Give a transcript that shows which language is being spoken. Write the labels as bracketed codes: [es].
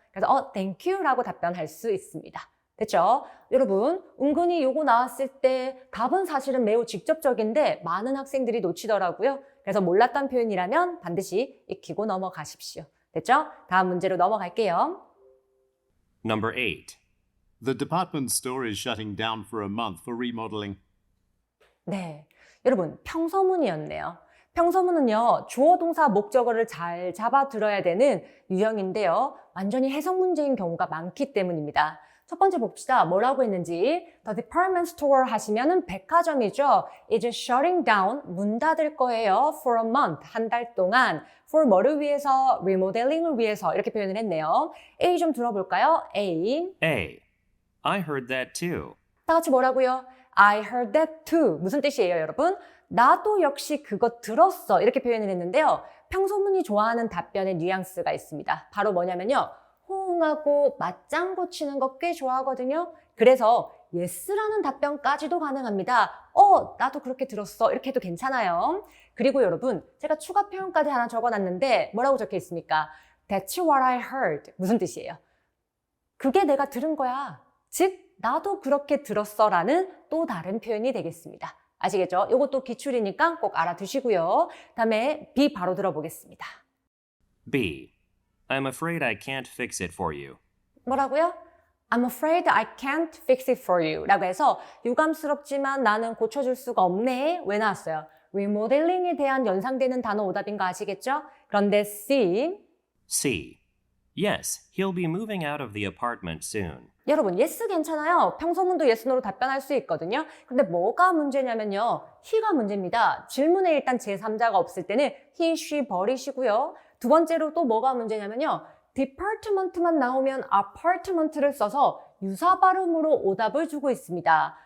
[ko] 그래서 Thank you라고 답변할 수 있습니다. 됐죠? 여러분 은근히 요거 나왔을 때 답은 사실은 매우 직접적인데 많은 학생들이 놓치더라고요. 그래서 몰랐던 표현이라면 반드시 익히고 넘어가십시오. 됐죠? 다음 문제로 넘어갈게요. [en] Number 8. The department store is shutting down for a month for remodeling. [ko] 네, 여러분 평서문이었네요. 평서문은요, 주어 동사 목적어를 잘 잡아들어야 되는 유형인데요. 완전히 해석 문제인 경우가 많기 때문입니다. 첫 번째 봅시다. 뭐라고 했는지. The department store 하시면은 백화점이죠. [en] Is shutting down, [ko] 문 닫을 거예요. [en] For a month, [ko] 한 달 동안. For 뭐를 위해서? remodeling을 위해서 이렇게 표현을 했네요. A 좀 들어볼까요? A. [en] A. I heard that too. [ko] 다 같이 뭐라고요? [en] I heard that too. [ko] 무슨 뜻이에요, 여러분? 나도 역시 그거 들었어. 이렇게 표현을 했는데요. 평소문이 좋아하는 답변의 뉘앙스가 있습니다. 바로 뭐냐면요. 호응하고 맞장구 치는 거 꽤 좋아하거든요. 그래서 yes라는 답변까지도 가능합니다. 나도 그렇게 들었어. 이렇게 해도 괜찮아요. 그리고 여러분, 제가 추가 표현까지 하나 적어놨는데 뭐라고 적혀 있습니까? [en] That's what I heard. [ko] 무슨 뜻이에요? 그게 내가 들은 거야. 즉, 나도 그렇게 들었어 라는 또 다른 표현이 되겠습니다. 아시겠죠? 이것도 기출이니까 꼭 알아두시고요. 다음에 B 바로 들어보겠습니다. [en] B. I'm afraid I can't fix it for you. [ko] 뭐라고요? [en] I'm afraid I can't fix it for you [ko] 라고 해서 유감스럽지만 나는 고쳐줄 수가 없네. 왜 나왔어요? 리모델링에 대한 연상되는 단어 오답인 거 아시겠죠? 그런데 C. [en] C. Yes, he'll be moving out of the apartment soon. [ko] 여러분, yes 괜찮아요. 평소문도 yes, no로 답변할 수 있거든요. 근데 뭐가 문제냐면요. he가 문제입니다. 질문에 일단 제3자가 없을 때는 he, she 버리시고요. 두 번째로 또 뭐가 문제냐면요. department만 나오면 apartment를 써서 유사 발음으로 오답을 주고 있습니다.